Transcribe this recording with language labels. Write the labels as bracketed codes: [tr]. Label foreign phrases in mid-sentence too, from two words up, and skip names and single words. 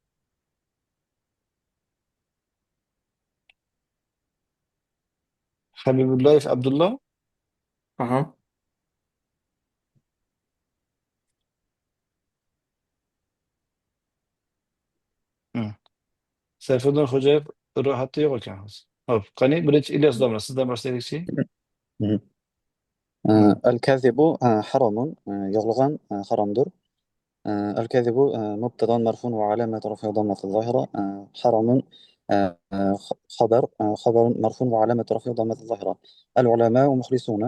[uz] Habibullayev Abdulloh. Aha. Sayfiddin Xo'jayev ro'yxatda yo'q ekan hozir. Xo'p, qani birinchi Ilyos domla sizdan boshlaylikchi. [ar] الكذب حرام [uz] yolg'on haromdir. [ar] الكذب مبتدا مرفوع وعلامة رفعه ضمة الظاهرة. حرام خبر مرفوع وعلامة رفعه ضمة الظاهرة. العلماء مخلصون.